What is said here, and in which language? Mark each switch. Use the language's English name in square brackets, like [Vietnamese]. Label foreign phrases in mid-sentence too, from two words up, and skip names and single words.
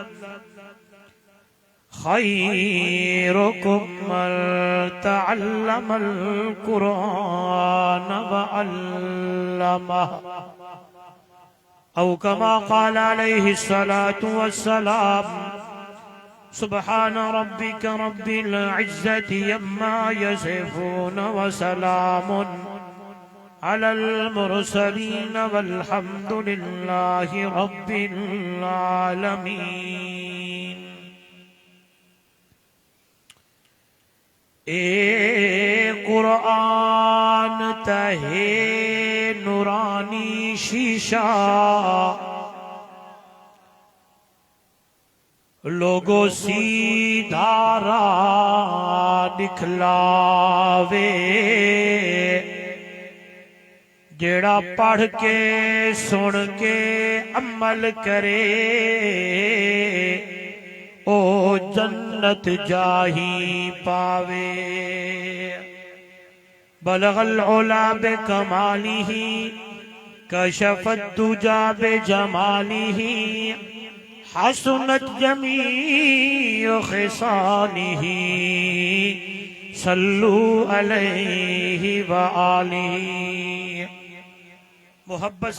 [Arabic] خيركم من تعلم القرآن وعلمه أو كما قال عليه الصلاة والسلام سبحان ربك رب العزة عما يصفون وسلام على المرسلين والحمد لله رب [Punjabi] العالمين اے قرآن تہے نورانی شیشہ لوگو سیدھا راہ دکھلاوے جیڑا پڑھ کے سن کے عمل کرے او جنت جاہی پاوے [Arabic] بلغ العلا بکمالہ کشف الدجا بجمالہ حسنت جمیع خصالہ صلو علیہ وآلہ محبت